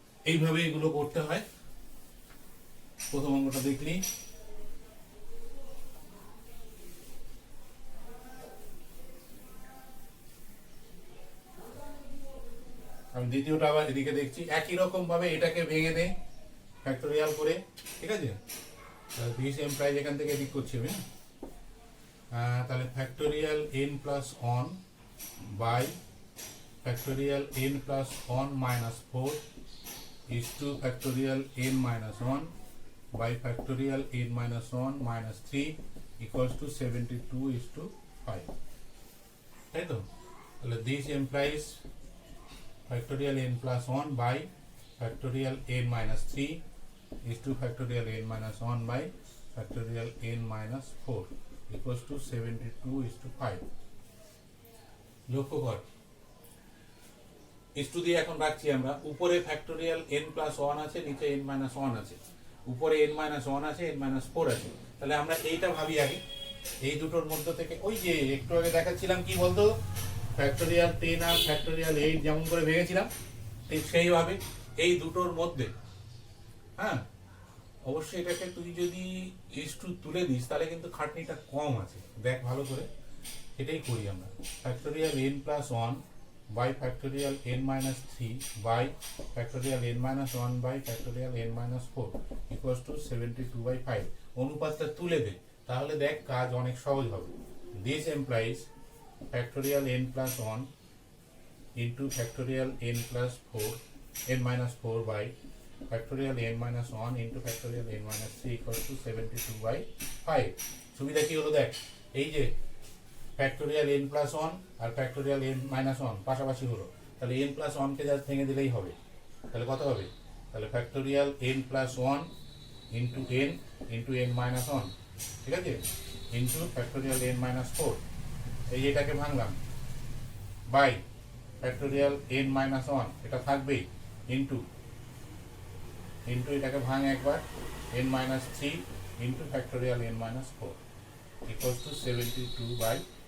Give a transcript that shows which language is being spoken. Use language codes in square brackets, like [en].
[bn] এইভাবে এগুলো করতে হয়। প্রথম অঙ্কটা দেখলি, আমি দ্বিতীয়টা আবার এদিকে দেখছি, একই রকম ভাবে এটাকে ভেঙে দে ফ্যাক্টোরিয়াল করে, ঠিক আছে? [en] this implies [bn] এখান থেকে এদিক করছি আমি। [en] তাহলে factorial n plus 1 by factorial n plus 1 minus 4 is to factorial n minus 1 by factorial n minus 1 minus 3 equals to 72 is to 5, [bn] তাই তো? [en] তাহলে this implies factorial n plus 1 by factorial n minus 3 is to factorial n minus 1 by factorial n minus 4 equals to 72 is to 5। [bn] লক্ষ্য কর, is to দিয়ে এখন রাখছি আমরা, উপরে ফ্যাক্টোরিয়াল n প্লাস 1 আছে, নিচে n মাইনাস 1 আছে, উপরে n মাইনাস 1 আছে, n মাইনাস 4 আছে। তাহলে আমরা এইটা ভাবি আগে, এই দুটোর মধ্য থেকে ওই যে একটু আগে দেখাচ্ছিলাম কি বলতো, ফ্যাক্টোরিয়াল 10 আর ফ্যাক্টোরিয়াল 8 যেমন করে ভেঙেছিলাম, ঠিক সেইভাবে এই দুটোর মধ্যে, হ্যাঁ, অবশ্যই এটাকে তুই যদি ইস টু তুলে দিস তাহলে কিন্তু খাটনিটা কম আছে। দেখ ভালো করে, এটাই করি আমরা, [en] Factorial n plus 1 by factorial n minus 3 by factorial n minus 1 by factorial n minus 4 equals to 72 by 5। [bn] অনুপাতটা তুলে দে, তাহলে দেখ কাজ অনেক সহজ হবে। [en] This implies factorial n plus 1 into factorial n plus 4 n minus 4 by factorial n minus 1 into factorial n minus 3 equals to 72 by 5। [bn] সুবিধা কি হলো দেখ, এই যে factorial n plus 1 আর factorial n minus 1 পাশাপাশি হলো, তাহলে n প্লাস 1 কে just ভেঙে দিলেই হবে। তাহলে কত হবে, [en] তাহলে factorial n plus one into n minus one, ঠিক আছে, into factorial n minus four, [bn] এই এটাকে ভাঙলাম, [en] by factorial n minus one, [bn] এটা থাকবেই, [en] into [bn] এটাকে ভাঙ একবার, [en] n minus three into factorial n minus four equals to 72/5।